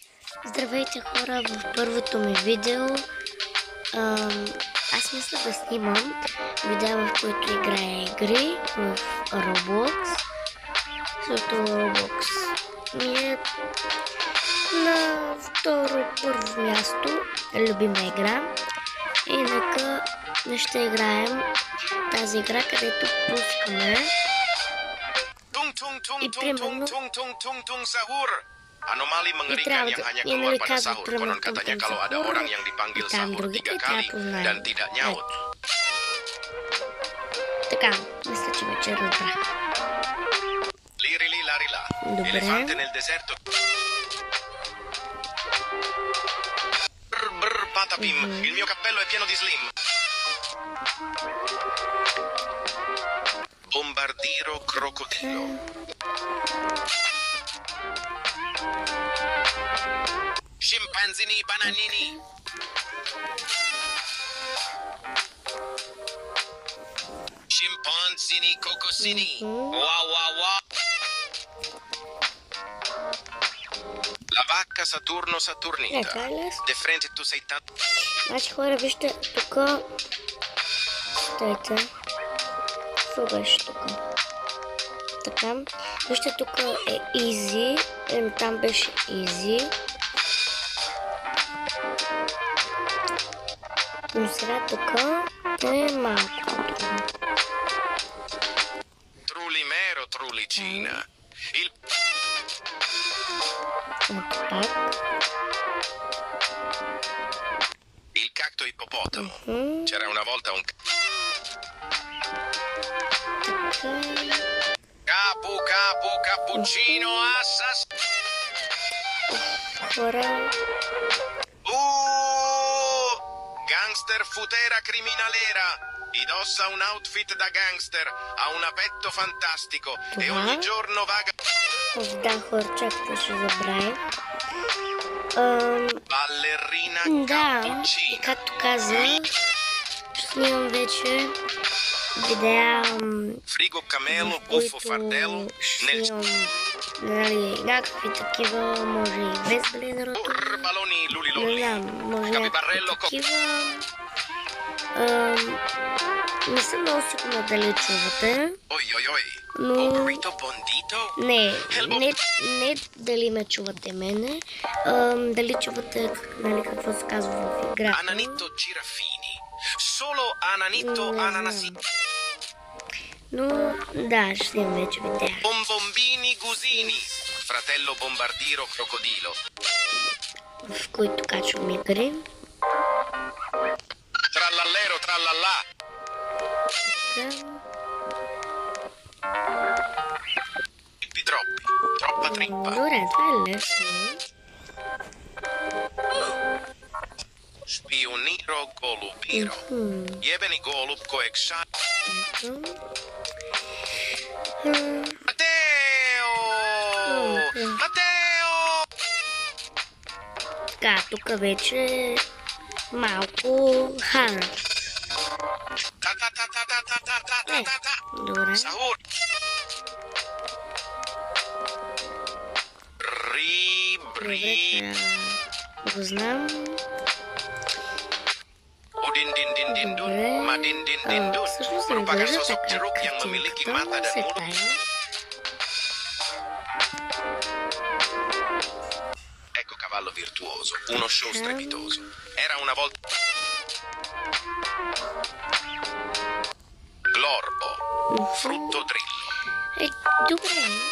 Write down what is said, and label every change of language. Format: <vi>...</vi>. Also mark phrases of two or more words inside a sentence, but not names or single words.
<bg>Здравейте хора, в първото ми видео аз мисля да снимам видео, в които играя игри в Roblox, защото Roblox ми е на първо място любима игра и нека не ще играем тази игра, където пускаме и примерно</bg> <id>anomali mengerikan yang hanya keluar pada sahur. Konon katanya kalau ada orang yang dipanggil sahur 3 kali dan tidak nyaut.</id> <bg>Така, мисля, че вече разбрах. Lirili larila. Добре.</bg> <it>Elefante nel deserto. Brr patapim. Il mio cappello è pieno di slim. Bombardiro crocodilo. Scimpanzini bananini. Scimpanzini cocosini. Wow wow wow. La vacca Saturno Saturnita. De frente tu sei tanto.</it> <bg>Значи хора, вижте тук. Стойте. Какво беше тук? Така. Вижте тук е easy. Там беше easy. Но сега тук е малко.</bg> <it>Trulimero Trulicina. Il cacto ippopotamo. C'era una volta un capu cappuccino assas. Gangster futera criminalera. Indossa un outfit da gangster, ha un apetto fantastico e ogni giorno vaga.</it> <bg>Да, хора, чакайте, ще забравя.</bg> <it>Ballerina</it> <bg>Да, и</bg> <it>cappuccina.</it> <bg>както казах, ще снимам вече видеа,</bg> <it>Frigo camelo,</it> <bg>в</bg> <it>buffo</it> <bg>които</bg> <it>fardello,</it> <bg>ще</bg> <it>nel</it> <bg>снимам, нали, някакви такива, може и без блинерото.</bg> <it>baloni</it> <bg>Не</bg> <it>lulilolli.</it> <bg>знам, може някакви</bg> <it>Capibarello такива.</it> <bg>Не съм много сигурна дали чувате, Oi oi oi. но</bg> <it>Burrito bondito.</it> <bg>не дали ме чувате мене, дали чувате, нали, какво се казва в играта.</bg> <it>Ananito giraffini. Solo ananito ananasini.</it> <bg>Но да, ще имам вече видео.</bg> <it>Bombombini gusini. Fratello bombardiro crocodilo.</it> <bg>В които качвам игри.</bg> <it>Trallallero trallallà. Trippi troppi. Troppa trippa.</it> <bg>Добре, това е лесно.</bg> <it>Spioniro golubiro.</it> <hr>Jebeni golub koekša. Matteo! Matteo!</hr> <bg>Така, тук вече малко хана. Ta ta ta ta ta ta ta ta ta ta ta. Добре. Sahur. Bri. Го знам. Udin din din din dun. Добре. Ma din din din dun. Всъщност</bg> <id>Merupakan</id> <bg>изглежда</bg> <id>sosok</id> <bg>така</bg> <id>jeruk yang memiliki mata dan</id> <bg>се</bg> <id>mulut.</id> <bg>тая.</bg> <it>Ecco cavallo virtuoso, uno show strepitoso. Era una volta Glorbo, frutto drillo.</it> <bg>Добре.</bg>